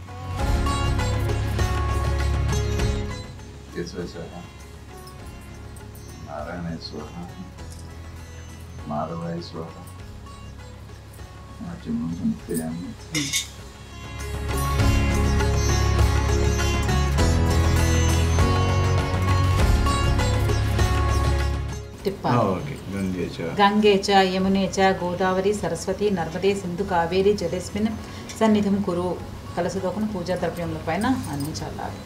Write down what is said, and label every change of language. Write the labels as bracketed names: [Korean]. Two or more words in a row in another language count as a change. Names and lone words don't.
[Sanskrit] केशवाय स्वाहा, नारायणाय स्वाहा, माधवाय स्वाहा। [Telugu] తిప్పాలి. [Sanskrit] गंगे గంగే చ యమునే చ గోదావరి సరస్వతి నర్మదే సింధు కావేరి జలేస్మిన్ సన్నిధిం కురు. [Telugu] కలసదోకను పూజా ద్రవ్యముల పైన అందించాలి.